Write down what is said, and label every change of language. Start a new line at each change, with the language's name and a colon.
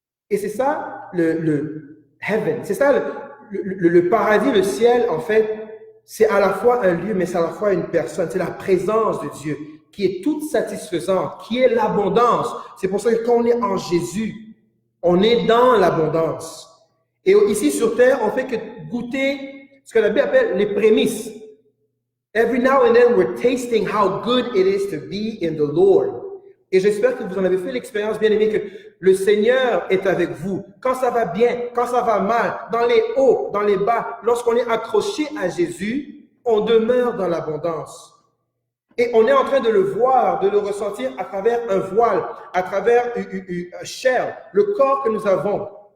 French: Et c'est ça le heaven, c'est ça le paradis, le ciel, en fait, c'est à la fois un lieu, mais c'est à la fois une personne. C'est la présence de Dieu qui est toute satisfaisante, qui est l'abondance. C'est pour ça que quand on est en Jésus, on est dans l'abondance. Et ici sur terre, on fait que goûter ce que la Bible appelle les prémices.
English: Every now and then, we're tasting how good it is to be in the Lord.
French: Et j'espère que vous en avez fait l'expérience, bien aimé, que le Seigneur est avec vous. Quand ça va bien, quand ça va mal, dans les hauts, dans les bas, lorsqu'on est accroché à Jésus, on demeure dans l'abondance. Et on est en train de le voir, de le ressentir à travers un voile, à travers une chair, le corps que nous avons.